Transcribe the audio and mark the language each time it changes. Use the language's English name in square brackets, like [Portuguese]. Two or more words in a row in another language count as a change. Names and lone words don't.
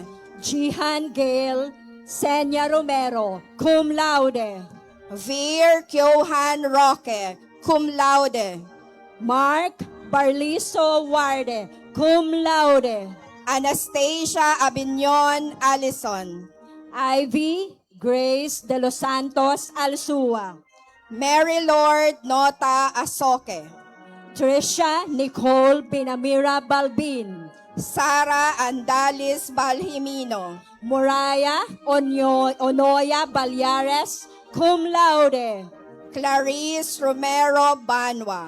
[English] Jihan Gale Senya Romero, [Latin] cum laude. [English] Veer Kyohan Roque, [Latin] cum laude. [English] Mark Barliso Warde, [Latin] cum laude. [English] Anastasia Abignon Allison. Ivy Grace de los Santos Alsua. Mary Lord Nota Asoke. Trisha Nicole Pinamira Balbin. Sara Andalis Balhimino. Moraya Onoya Balyares, [Latin] cum laude. [English] Clarice Romero Banwa.